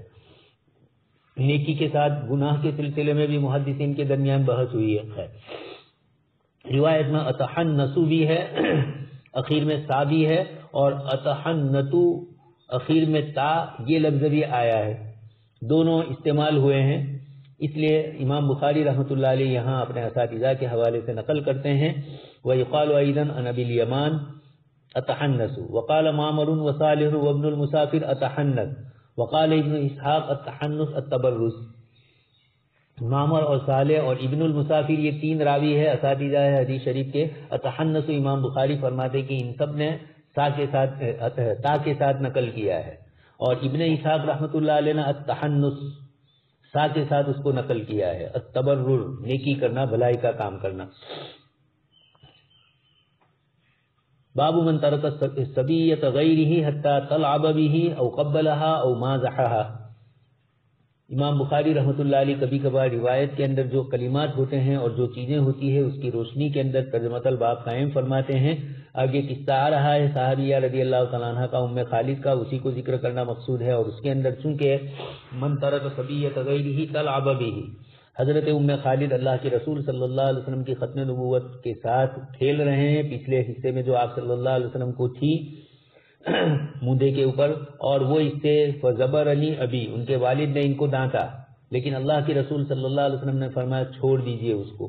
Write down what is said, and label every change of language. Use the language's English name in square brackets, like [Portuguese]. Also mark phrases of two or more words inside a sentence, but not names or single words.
[Urdu] نیکی کے ساتھ گناہ کے سلسلے میں بھی محدثین کے درمیان بحث ہوئی ہے، روایت میں اتحنسو بھی ہے، اخیر میں سا بھی ہے، اور اتحنتو اخیر میں تا یہ لفظ بھی آیا ہے، دونوں استعمال ہوئے ہیں، اس لیے امام بخاری [Arabic] رحمۃ اللہ علیہ [Urdu] یہاں اپنے اساتذہ کے حوالے سے نقل کرتے ہیں [Arabic] وَيُقَالُ أَيْضًا عَنْ أَبِي الْيَمَانِ أَتَحَنَّسُ وَقَالَ مَعْمَرٌ وَصَالِحٌ وَابْنُ الْمُسَافِرِ أَتَحَنَّث وَقَالَ ابن اسحاق التحنث التبرز۔ [Urdu] معمر اور صالح اور ابن المسافر یہ تین راوی ہے اساتذہ ہے حدیث شریف کے۔ التحنث امام بخاری فرماتے کہ ان سب نے تا کے ساتھ نقل کیا ہے، اور ابن اسحاق [Arabic] رحمۃ اللہ علیہ [Urdu] نے التحنث سا کے ساتھ اس کو نقل کیا ہے، التبرر نیکی کرنا، بھلائی کا کام کرنا۔ [Arabic] باب من ترک الصبیۃ غیرہ حتی تلعب به او قبلها او مازحها۔ [Urdu] امام بخاری [Arabic] رحمۃ اللہ علیہ [Urdu] کبھی کبھار روایت کے اندر جو کلمات ہوتے ہیں اور جو چیزیں ہوتی ہے اس کی روشنی کے اندر [Arabic] ترجمۃ الباب [Urdu] قائم فرماتے ہیں۔ آگے قصہ آ رہا ہے صحابیہ [Arabic] رضی اللہ تعالیٰ عنہ [Urdu] کا، ام خالد کا، اسی کو ذکر کرنا مقصود ہے، اور اس کے اندر چونکہ [Arabic] من ترک صبیۃ غیرہ تلعب به، [Urdu] حضرت ام خالد اللہ کے رسول [Arabic] صلی اللہ علیہ وسلم [Urdu] کی ختم نبوت کے ساتھ کھیل رہے ہیں، پچھلے حصے میں جو آپ [Arabic] صلی اللہ علیہ وسلم [Urdu] کو تھی مودے کے اوپر، اور وہ اس سے [Arabic] فزبرنی ابی، [Urdu] ان کے والد نے ان کو ڈانٹا، لیکن اللہ کے رسول [Arabic] صلی اللہ علیہ وسلم [Urdu] نے فرمایا چھوڑ دیجئے اس کو۔